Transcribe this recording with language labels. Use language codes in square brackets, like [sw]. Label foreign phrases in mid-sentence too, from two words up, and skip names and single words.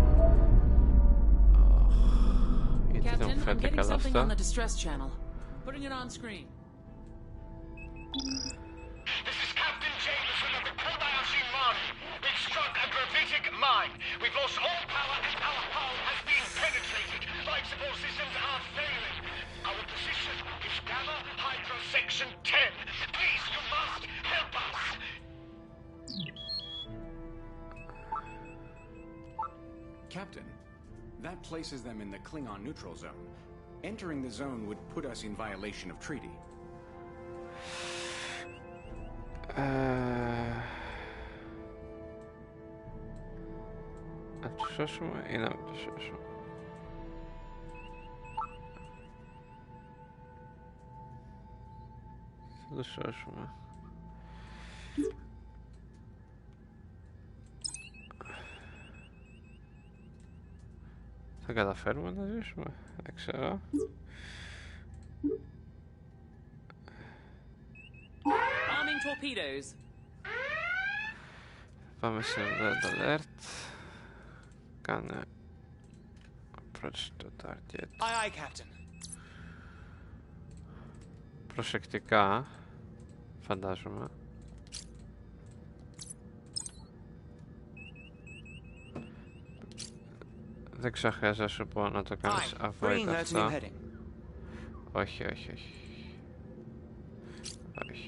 [el] Γιατί δεν μου φαίνεται καλά αυτό. [en] On the distress channel. Putting it on screen. This is Captain Jameson of the Kobayashi Maru. We've struck a gravitic mine. We've lost all power and our hull has been penetrated. Life support systems are failing. Our position is Gamma Hydra Section 10. Please, you must help us. Captain, That places them in the Klingon neutral zone. Entering the zone would put us in violation of treaty. [el] Να τους σώσουμε ή να μην τους σώσουμε? Θα τους σώσουμε. Θα καταφέρουμε να ζήσουμε? Δεν ξέρω. [en] Arming torpedoes. [el] Πάμε σε [en] red alert. [el] Κάνε approach το target. [en] Aye, aye, Captain. [el] Προσεκτικά, φαντάζομαι. Δεν ξέρω, χρειάζεται να σου πω να το κάνεις avoid αυτό. Όχι, όχι, όχι. Όχι.